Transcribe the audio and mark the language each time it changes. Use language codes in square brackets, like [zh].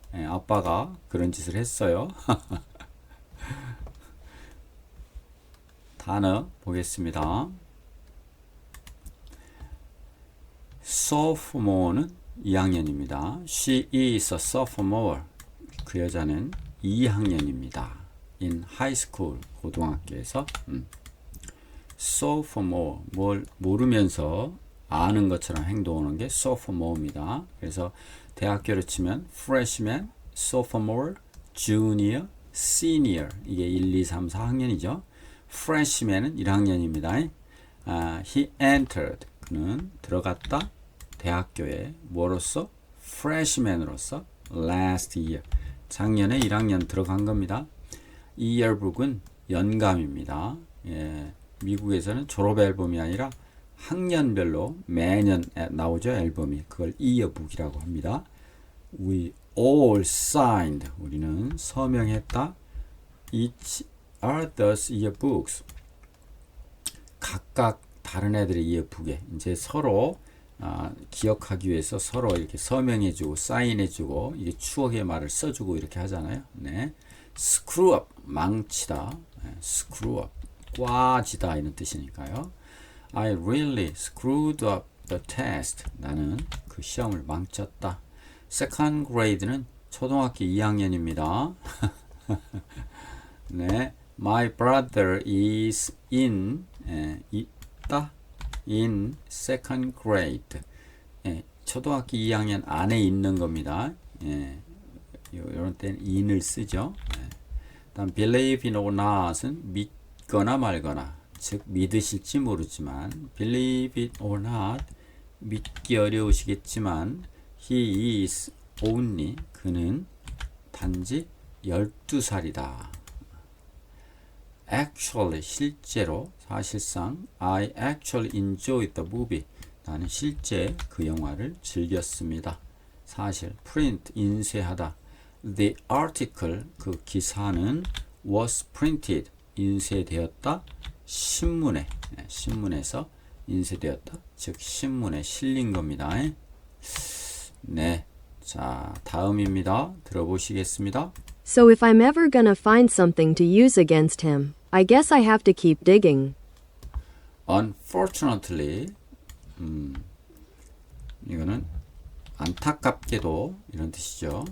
[ko] 아빠가 그런 짓을 했어요. 단어 보겠습니다. Sophomore는 2학년입니다. [en] She is a sophomore. [ko] 그 여자는 2학년입니다. [en] In high school, [ko] 고등학교에서. Sophomore, 뭘 모르면서 아는 것처럼 행동하는 게 sophomore입니다. 그래서 대학교로 치면 freshman, sophomore, junior, senior. 이게 1, 2, 3, 4학년이죠. freshman은 1학년입니다. [en] He entered. [ko] 그는 들어갔다. 대학교에 뭐로서? freshman으로서 [en] last year. [ko] 작년에 1학년 들어간 겁니다. 이 yearbook은 연감입니다. 미국에서는 졸업 앨범이 아니라 학년별로 매년 나오죠. 앨범이. 그걸 yearbook이라고 합니다. [en] We all signed. [ko] 우리는 서명했다. [en] Each others yearbooks. [ko] 각각 다른 애들의 yearbook에 이제 서로 기억하기 위해서 서로 이렇게 서명해주고 사인해주고 이게 추억의 말을 써주고 이렇게 하잖아요. 네. screw up 망치다. screw up 꽈지다 이런 뜻이니까요. [en] I really screwed up the test. [ko] 나는 그 시험을 망쳤다. second grade는 초등학교 2학년입니다. 네. [en] My brother is [ko] 있다. [en] in second grade. [ko] 초등학교 2학년 안에 있는 겁니다. 이런 때는 in을 쓰죠. 다음 [en] believe in or not [ko] 은 믿거나 말거나, 즉 믿으실지 모르지만 [en] believe it or not [ko] 믿기 어려우시겠지만 [en] he is only [ko] 그는 단지 12살이다. [en] actually [ko] 실제로 사실상 [en] I actually enjoyed the movie. [ko] 나는 실제 그 영화를 즐겼습니다. 사실 print 인쇄하다. [en] The article [ko] 그 기사는 [en] was printed [ko] 인쇄되었다. 신문에 신문에서 인쇄되었다. 즉 신문에 실린 겁니다. 네. 자, 다음입니다. 들어보시겠습니다. [en] So if I'm ever gonna find something to use against him, I guess I have to keep digging. [ko] Unfortunately, 이거는 안타깝게도 이런 뜻이죠.